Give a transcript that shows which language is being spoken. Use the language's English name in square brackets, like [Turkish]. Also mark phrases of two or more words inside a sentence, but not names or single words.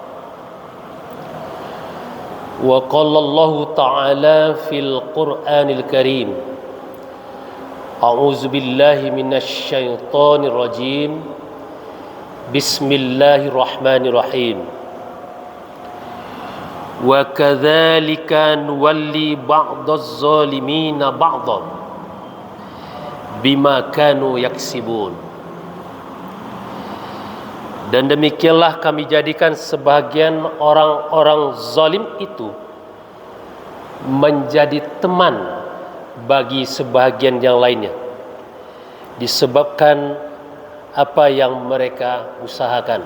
[Arabic] وقال الله تعالى في القرآن الكريم، أعوذ بالله من الشيطان الرجيم، بسم الله الرحمن الرحيم. وكذلك نولي بعض الظالمين بعضا بما كانوا يكسبون. [Indonesian] Dan demikianlah kami jadikan sebagian orang-orang zalim itu menjadi teman bagi sebahagian yang lainnya disebabkan apa yang mereka usahakan.